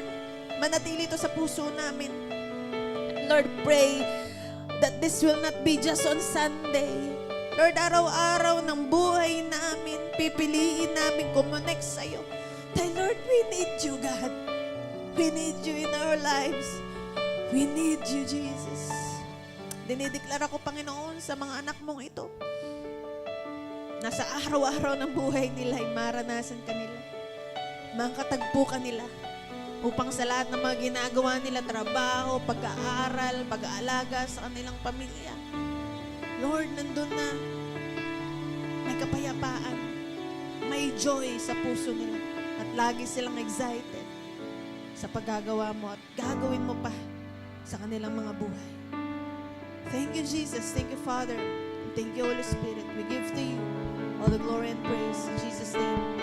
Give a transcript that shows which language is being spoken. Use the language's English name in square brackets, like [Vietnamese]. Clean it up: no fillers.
[Filipino] Lord, manatili ito sa puso namin. [English] Lord, pray that this will not be just on Sunday. [Filipino] Lord, araw-araw ng buhay namin, pipiliin namin kumonect sa'yo. [English] Dahil Lord, we need you, God. We need you in our lives. We need you, Jesus. [Filipino] Dinideklara ko, Panginoon, sa mga anak mong ito, nasa araw-araw ng buhay nila ay maranasan ka nila. Makatagpo ka nila upang sa lahat ng mga ginagawa nila, trabaho, pag-aaral, pag-aalaga sa kanilang pamilya. Lord, nandun na. May kapayapaan. May joy sa puso nila. At lagi silang excited sa paggagawa mo at gagawin mo pa sa kanilang mga buhay. [English] Thank you, Jesus. Thank you, Father. And thank you, Holy Spirit. We give to you all the glory and praise in Jesus' name.